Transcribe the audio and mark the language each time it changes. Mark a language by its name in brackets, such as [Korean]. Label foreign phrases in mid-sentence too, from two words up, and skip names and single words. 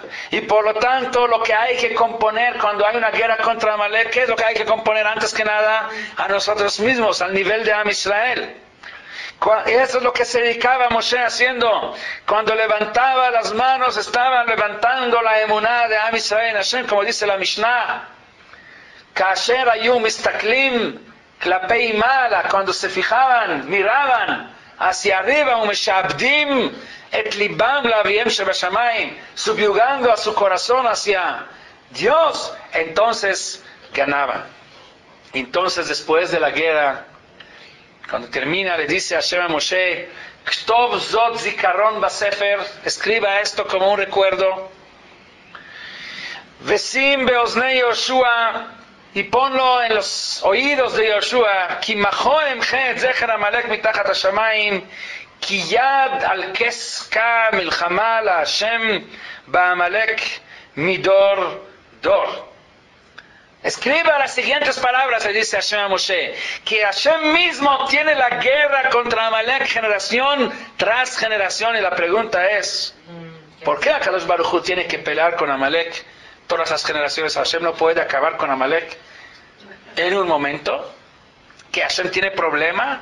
[Spanish] Y por lo tanto, lo que hay que componer cuando hay una guerra contra Amalek, ¿qué es lo que hay que componer antes que nada? A nosotros mismos, al nivel de [Hebrew] עם ישראל. [Spanish] Eso es lo que se dedicaba Moshe haciendo. Cuando levantaba las manos, estaban levantando la emuná de [Hebrew] עם ישראל, [Spanish] Hashem, como dice la Mishnah. [Hebrew] כאשר היו מסתכלים כלפי מעלה, [Spanish] cuando se fijaban, miraban hacia arriba, [Hebrew] ומשעבדים את לבם לאביהם שבשמים, [Spanish] subyugando a su corazón hacia Dios, entonces ganaban. Entonces después de la guerra, cuando termina, le dice a Hashem a Moshe, [Hebrew] כתוב זאת זכרון בספר, [Spanish] escriba esto como un recuerdo, [Hebrew] ושים באזני יהושע, [Spanish] y ponlo en los oídos de Yoshua, [Hebrew] כי מחה אמחה את זכר עמלק מתחת השמים, כי יד על כס יה מלחמה לה' בעמלק מדר דר. [Spanish] Escriba las siguientes palabras, le dice Hashem a Moshe, que Hashem mismo tiene la guerra contra Amalek generación tras generación, y la pregunta es, ¿por qué [Hebrew] הקדוש ברוך הוא [Spanish] tiene que pelear con Amalek todas las generaciones? Hashem no puede acabar con Amalek en un momento, que Hashem tiene problema.